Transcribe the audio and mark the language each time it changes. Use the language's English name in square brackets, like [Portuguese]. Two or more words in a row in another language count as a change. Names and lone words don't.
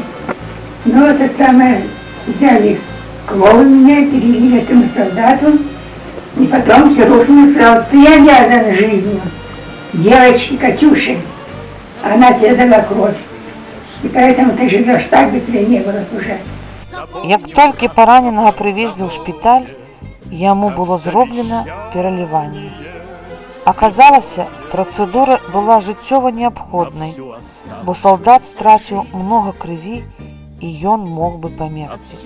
[Russian] Ну, это самое, взяли кровь меня, перевели этому солдату. И потом все рухнуло сразу. Ты обязан жизнью. Девочки, Катюши, она тебе дала кровь. И поэтому ты живешь так, бы тебя не было уже. [Belarusian] Як толькі параненага прывезлі ў шпіталь, яму было зроблена пераліванне. Аказалася, працэдура была жыццёва неабходнай, бо салдат страціў многа крыві і ён мог бы памерці.